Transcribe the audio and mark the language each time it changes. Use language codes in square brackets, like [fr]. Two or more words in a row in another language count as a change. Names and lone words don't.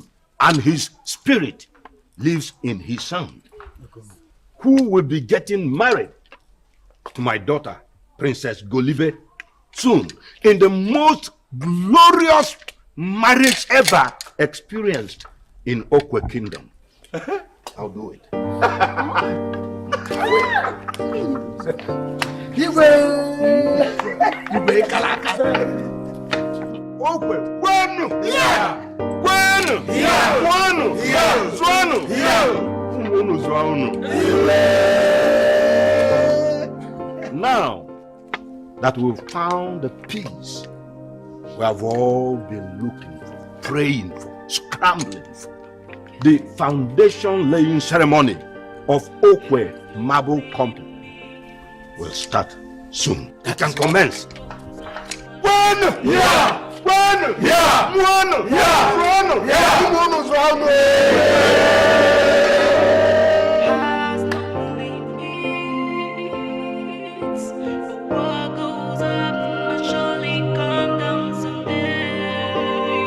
[en] And his spirit lives in his son, who will be getting married to my daughter, Princess Golibe, soon, in the most glorious marriage ever experienced in Okwe Kingdom. I'll do it. [ig] Okwe, kwenu! Yeah! Kwenu! Yeah! Kwenu! Yeah! Zwanu! Yeah! Umunu zwanu. [en] Now that we've found the peace we have all been looking for, praying for, scrambling for, the foundation laying ceremony of Okwe Marble Company will start soon. It can commence. [ig] Kwenu! Yeah! Kwenu! [en] What goes up must surely come down someday.